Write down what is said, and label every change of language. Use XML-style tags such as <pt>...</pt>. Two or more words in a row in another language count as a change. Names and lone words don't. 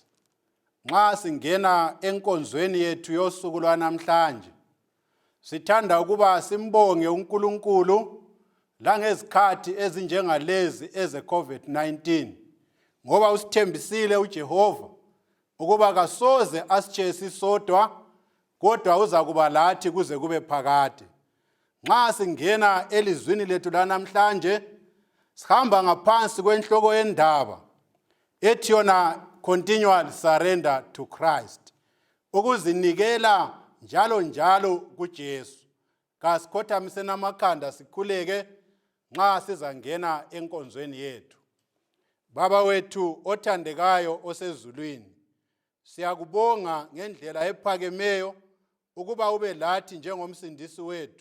<nd>Nxa singena enkonzweni yethu yosuku lwanamhlanje, sithanda ukuba simbonge uNkulunkulu langezikhathi ezinjengalezi eze-COVID-19, ngoba usithembisile uJehova ukuba kasoze asitshiyele sodwa, kodwa uza kuba lathi kuze kube phakade. Nxa singena elizwini lethu lanamhlanje, sihamba ngaphansi kwenhloko yendaba ethi yona</nd> <en>continual surrender to Christ,</en> <nd>ukuzinikela njalo njalo kuJesu. Kasikhothamiseni namakhanda sikhuleke nxa sizangena enkonzweni yethu. Baba wethu othandekayo osezulwini, siyakubonga ngendlela ephakemeyo ukuba ube lathi njengomsindisi wethu.</nd>